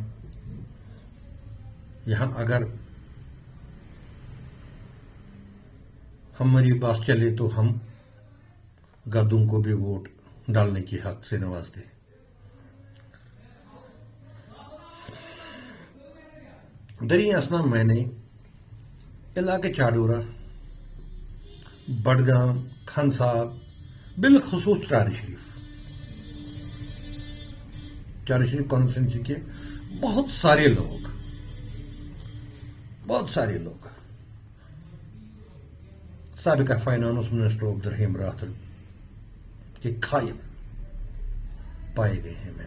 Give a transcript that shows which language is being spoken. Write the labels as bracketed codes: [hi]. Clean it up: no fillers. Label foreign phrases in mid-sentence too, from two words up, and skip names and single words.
[ur] یہاں اگر ہماری بات چلے تو ہم گدوں کو بھی ووٹ ڈالنے کی حق سے نوازتے ہیں۔ دریں اثنا میں نے علاقے چاڈورہ، بڈگام، کھن صاحب، بالخصوص چار شریف کانسٹیچوئنسی کے بہت سارے لوگ سابقہ [en] finance minister [ur] عبدالرحیم راتھر کے خائب پائے گئے ہیں۔